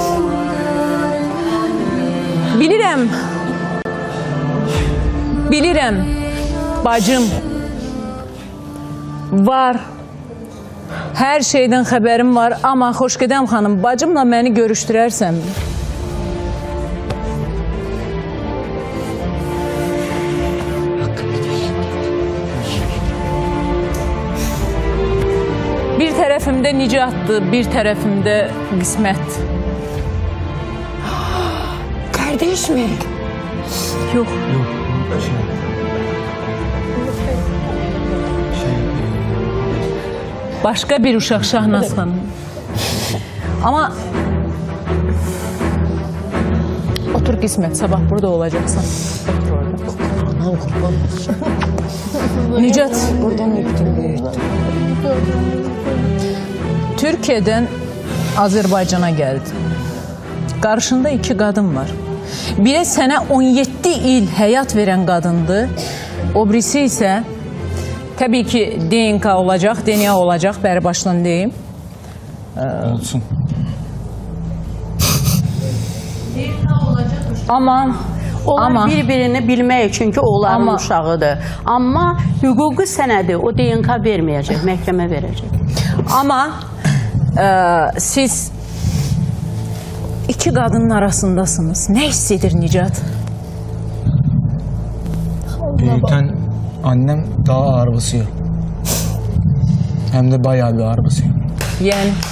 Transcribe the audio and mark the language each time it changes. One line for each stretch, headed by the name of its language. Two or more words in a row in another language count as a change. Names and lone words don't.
Azerbaijani: Bilirəm, bacım, var, hər şeydən xəbərim var, amma Xoşqədəm xanım, bacımla məni görüşdürərsən mi? Bir tərəfimdə Nicatdır, bir tərəfimdə qismət.
Turkish: Kardeş mi? Yok.
Azerbaijani: Başka bir uşaq Şahnaz xanım. Ama otur qismət, sabah burada olacaqsan.
Turkish: Aman kurban. Nicat. Buradan öptüm büyüttüm. Türkiye'den Azerbaycan'a geldi.
Azerbaijani: Qarşında 2 qadın var. Biri sənə 17 il həyat verən qadındır. O birisi isə təbii ki DNK olacaq, DNA olacaq, bəri başdan deyim. Olsun. Onlar bir-birini bilmək üçün ki, onların uşağıdır. Amma hüquqi sənədi o DNK verməyəcək, məhkəmə verəcək. Amma siz 2 qadının arasındasınız. Nə hiss edir Nicat?
Turkish: Büyüten annem daha ağır basıyor. Hem de bayağı bir ağır basıyor. Yani